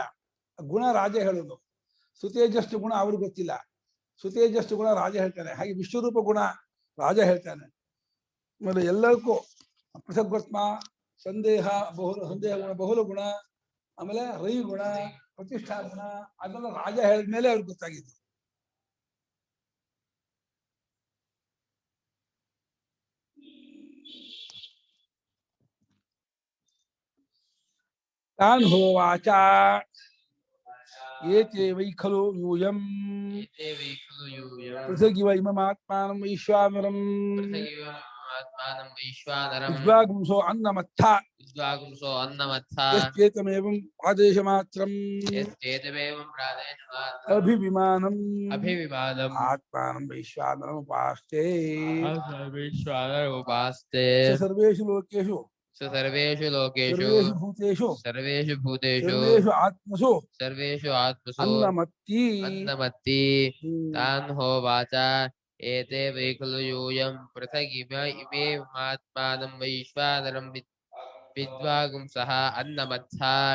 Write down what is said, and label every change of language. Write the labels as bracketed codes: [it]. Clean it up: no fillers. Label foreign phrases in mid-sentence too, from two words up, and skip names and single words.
[kn] ಗುಣ ರಾಜ ಹೇಳೋದು, ಸುತೇಜಸ್ಸು ಗುಣ ಅವ್ರಿಗೆ ಗೊತ್ತಿಲ್ಲ. ಸುತೇಜಸ್ಸು ಗುಣ ರಾಜ ಹೇಳ್ತಾನೆ, ಹಾಗೆ ವಿಶ್ವರೂಪ ಗುಣ ರಾಜ ಹೇಳ್ತಾನೆ. ಆಮೇಲೆ ಎಲ್ಲರಿಗೂ ಪೃಥಗ್ವತ್ಮ, ಸಂದೇಹ ಸಂದೇಹ ಗುಣ, ಬಹುಲ ಗುಣ, ಆಮೇಲೆ ರೈ ಗುಣ, ಪ್ರತಿಷ್ಠಾ ಗುಣ, ಅದೆಲ್ಲ ರಾಜ ಹೇಳಿದ್ಮೇಲೆ ಅವ್ರಿಗೆ ಗೊತ್ತಾಗಿತ್ತು. [sa] ತಾನ್ ಹೋವಾಚ ಏತೆ ವೈ ಖಲು ಯೂಯಂ ಪೃಥಗಿವ ಇಮಮಾತ್ಮಾನಂ ವೈಶ್ವಾನರಂ ವಿದ್ವಾಗುಂಸೋ ಅನ್ನಮತ್ಥ ಯಶ್ಚೇತಮೇವಂ ಪ್ರಾದೇಶಮಾತ್ರಂ ಅಭಿವಿಮಾನಂ ಆತ್ಮಾನಂ ವೈಶ್ವಾನರಂ ಉಪಾಸ್ತೆ ಸರ್ವೇಷು ಲೋಕೇಷು सर्वेषु लोकेषु सर्वेषु भूतेषु सर्वेषु आत्मसु अन्नमत्ति तान् होवाच एते वै खलु यूयं पृथगिमेमात्मानं वैश्वानरं विद्वागुंसः अन्नमत्था